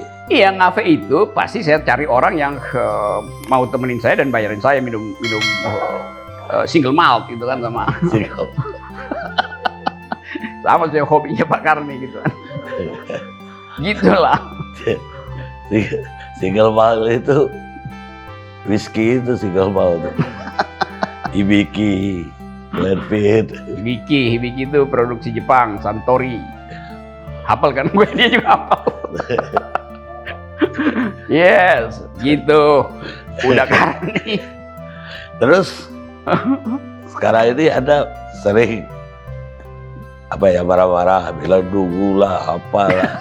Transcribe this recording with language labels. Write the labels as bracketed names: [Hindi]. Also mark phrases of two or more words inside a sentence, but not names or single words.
[Indonesian] iya, ngafe itu pasti saya cari orang yang mau temenin saya dan bayarin saya minum [English] single malt [Indonesian] gitu kan, sama saya hobinya Pak Karni gitu kan. Gitulah. [English] Single malt [Indonesian] itu whisky, itu [English] single malt. [Indonesian] Hibiki, Glenfiddich. Hibiki itu produksi Jepang, Santori. Hafal kan gue, dia juga hafal. Yes, gitu. Udah Karni. Terus sekarang ini Anda sering marah-marah, bilang dungu lah, apalah.